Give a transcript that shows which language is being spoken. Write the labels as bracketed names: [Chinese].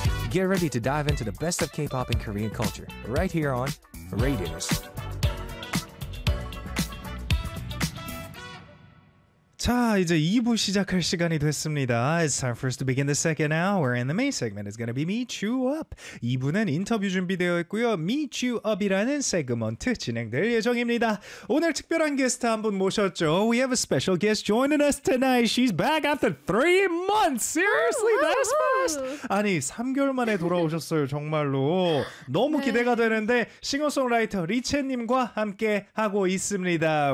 [English] Get ready to dive into the best of K-pop and Korean culture right here on Radius. [Korean] 자, 이제 2부 시작할 시간이 됐습니다. [English] It's time for us to begin the second hour. And the main segment is going to be Meet You Up. [Korean] 2부는 인터뷰 준비되어 있고요. Meet You Up이라는 세그먼트 진행될 예정입니다. 오늘 특별한 게스트 한 분 모셨죠. [English] We have a special guest joining us tonight. She's back after 3 months. Seriously, that's fast. [Korean] 아니, 3개월 만에 돌아오셨어요. 정말로. 너무 기대가 되는데 싱어송라이터 리체님과 함께하고 있습니다.